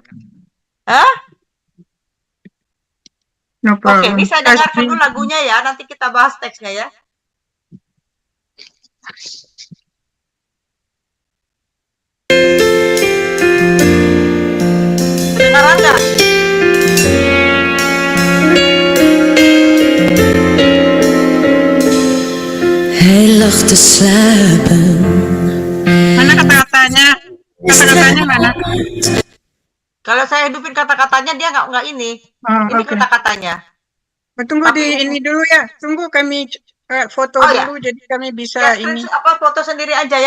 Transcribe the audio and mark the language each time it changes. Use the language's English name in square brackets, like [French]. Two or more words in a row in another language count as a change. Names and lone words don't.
[Indonesian] Hah? [English] No [Indonesian] Oke, [English] problem. [Indonesian] ini saya dengarkan Asbi. dulu lagunya ya. Nanti kita bahas teksnya ya. Kedengaran nggak? [Dutch] Hij lag te slapen. [Indonesian] Mana kata-katanya? Kata-katanya mana? Kalau saya hidupin kata-katanya dia nggak ini. Oh, Ini oke. kata-katanya. Tunggu Tapi- di ini dulu ya. Tunggu kami foto Oh, ya. dulu jadi kami bisa Ya, ini. foto sendiri aja ya.